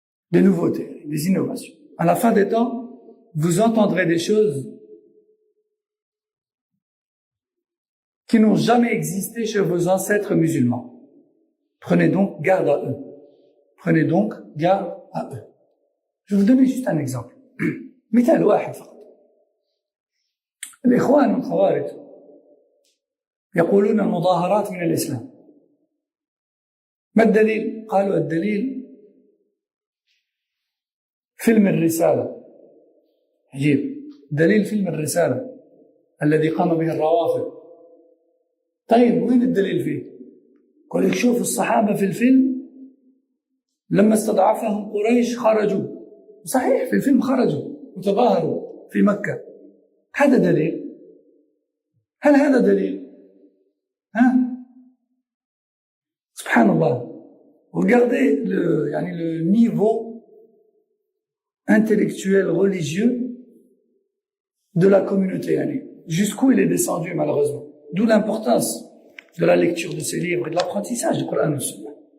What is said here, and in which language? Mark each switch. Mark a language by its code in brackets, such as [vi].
[fr] Des nouveautés, des innovations. À la fin des temps, vous entendrez des choses qui n'ont jamais existé chez vos ancêtres musulmans. Prenez donc garde à eux. Prenez donc garde à eux. Je vais vous donner juste un exemple. [ar] مثال واحد فقط. الإخوان والخوارج يقولون المظاهرات من الإسلام. ما الدليل؟ قالوا الدليل فيلم الرسالة. عجيب. دليل فيلم الرسالة الذي قام به الروافض. طيب وين الدليل فيه؟ قال لك شوف الصحابة في الفيلم لما استضعفهم قريش خرجوا. صحيح في الفيلم خرجوا وتظاهروا في مكة. هذا دليل؟ هل هذا دليل؟ Subhanallah. [fr] Regardez le niveau intellectuel, religieux de la communauté, jusqu'où il est descendu malheureusement. D'où l'importance de la lecture de ces livres et de l'apprentissage du Coran et du Sunna.